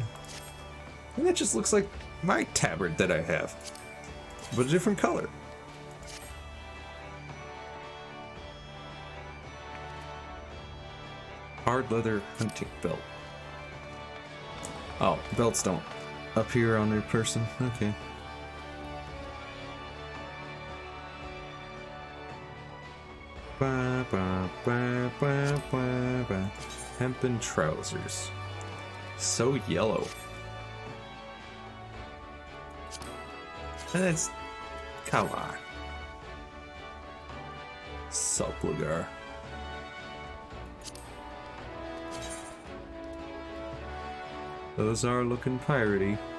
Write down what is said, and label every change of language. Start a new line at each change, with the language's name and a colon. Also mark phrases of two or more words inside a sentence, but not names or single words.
English: And that just looks like my tabard that I have, but a different color. Hard leather hunting belt. Oh, belts don't appear on their person. Okay. Ba, ba, ba, ba, ba, ba. Hempen trousers. So yellow. And it's... Come on. Sulpligar. Those are looking piratey.